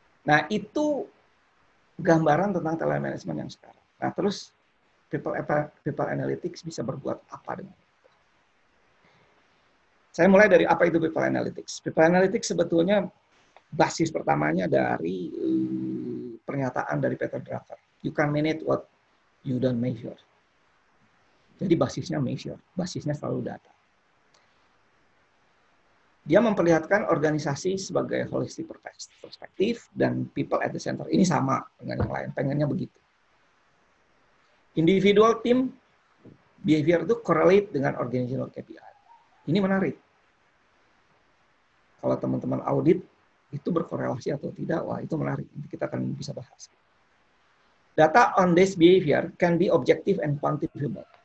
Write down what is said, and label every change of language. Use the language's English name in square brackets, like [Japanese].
[Indonesian] Nah, itu gambaran tentang talent management yang sekarang. Nah, terus people analytics bisa berbuat apa dengan itu? Saya mulai dari apa itu people analytics. People analytics sebetulnya basis pertamanya dari pernyataan dari Peter Drucker. [English] You can manage what you don't measure. [Indonesian] Jadi basisnya measure, basisnya selalu data. Dia memperlihatkan organisasi sebagai holistic perspektif dan people at the center. Ini sama dengan yang lain, pengennya begitu. [English] Individual team behavior itu correlate dengan organizational KPI. Ini menarik. [Indonesian] Kalau teman-teman audit, itu berkorelasi atau tidak, wah itu menarik. Nanti kita akan bisa bahas. [English] Data on this behavior can be objective and quantifiable.